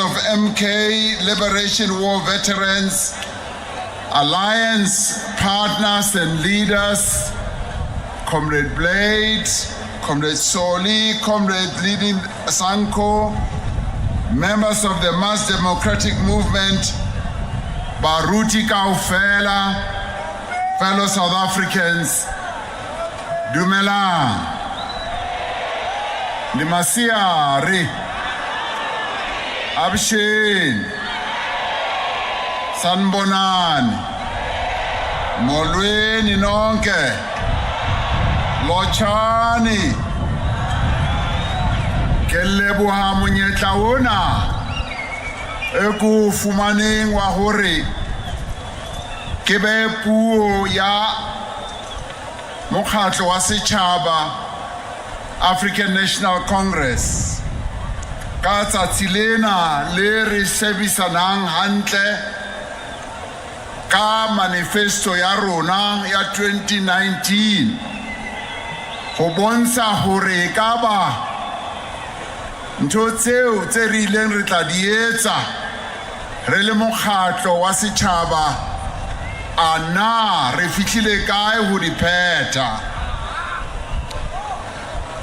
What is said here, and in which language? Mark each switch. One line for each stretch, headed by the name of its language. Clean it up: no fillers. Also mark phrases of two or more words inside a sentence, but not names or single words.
English: of MK, Liberation War Veterans, Alliance partners and leaders, Comrade Blade, Comrade Soli, Comrade leading Sanko, members of the Mass Democratic Movement, Baruti Kaufela, fellow South Africans, Dumelang, Nimasiari,
Southern Sotho: Abshin, Sanbonani,
Xhosa: Molweni nonke,
Southern Sotho: Lochani, Kelebuha monyetla ona, eku fumaneng wa hore, kebe puo ya mokgatlo wa setjhaba African National Congress. Ka tsatsi lena le re shebisanang hantle ka manifesto ya rona ya 2019 go bontsha hore ka ba ntho tseo tse re ileng re tla di etsa re le mokgatlo wa setjhaba ana re fihlile kae ho di phetha.